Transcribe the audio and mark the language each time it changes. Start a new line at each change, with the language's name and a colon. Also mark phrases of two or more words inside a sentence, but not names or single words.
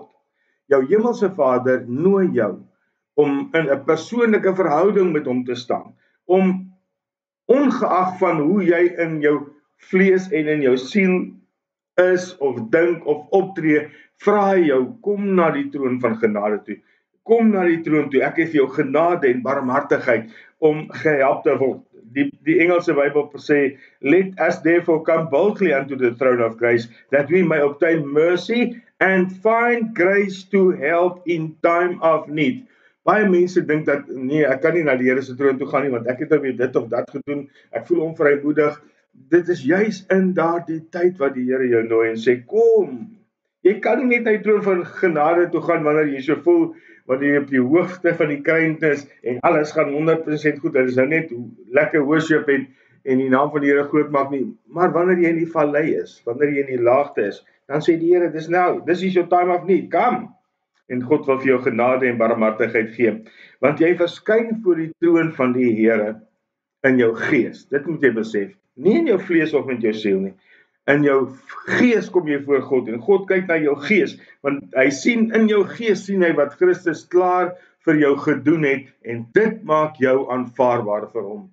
Afrikaans: Jou hemelse Vader nooi jou om in 'n persoonlike verhouding met hom te staan, om ongeag van hoe jy in jou vlees en in jou siel is of dink of optree, vra hy jou, kom na die troon van genade toe. Kom na die troon toe, ek het vir jou genade en barmhartigheid om gehelp te word. Die Engelse Bybel sê,
English: let us therefore come boldly unto the throne of grace, that we may obtain mercy and find grace to help in time of need.
Afrikaans: Baie mense dink dat, nee, ek kan nie na die Here se troon toe gaan nie, want ek het nou weer dit of dat gedoen, ek voel onvrymoedig. Dit is juis in daardie tyd wat die Here jou nooi en sê, kom. Jy kan nie net na die troon van genade toe gaan wanneer jy so voel, wanneer jy op die hoogte van die kruin is en alles gaan 100% goed, dit is nou net lekker worship en die naam van die Here groot maak nie, maar wanneer jy in die vallei is, wanneer jy in die laagte is, dan sê die Here,
English: this is your time of need, come,
Afrikaans: en God wil vir jou genade en barmhartigheid gee, want jy verskyn voor die troon van die Here in jou gees, dit moet jy besef, nie in jou vlees of met jou siel nie, in jou gees kom jy voor God, en God kyk na jou gees, want hy sien in jou gees, sien hy wat Christus klaar vir jou gedoen het, en dit maak jou aanvaarbaar vir hom.